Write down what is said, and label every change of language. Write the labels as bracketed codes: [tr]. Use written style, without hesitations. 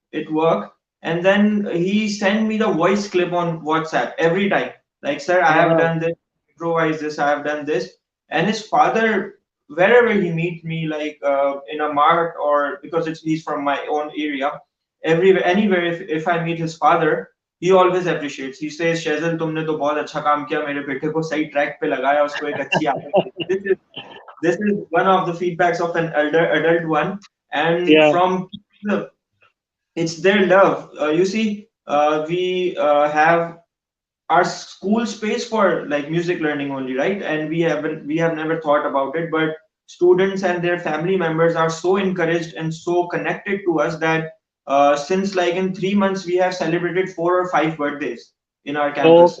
[en] It work, and then he send me the voice clip on WhatsApp every time. Like, sir, I have Uh-huh. done this. Improvise this. I have done this. And his father, wherever he meet me, like in a mart or because he's from my own area, everywhere anywhere if I meet his father, he always appreciates. He says, [hi] Shazal, तुमने तो बहुत अच्छा काम किया, मेरे बेटे को सही ट्रैक पे लगाया, उसको एक अच्छी आदत दी." [en] This is one of the feedbacks of an elder adult one, and Yeah. from people, it's their love. You see, we have our school space for like music learning only, right? And we have never thought about it, but students and their family members are so encouraged and so connected to us that since like in 3 months we have celebrated 4 or 5 birthdays in our campus.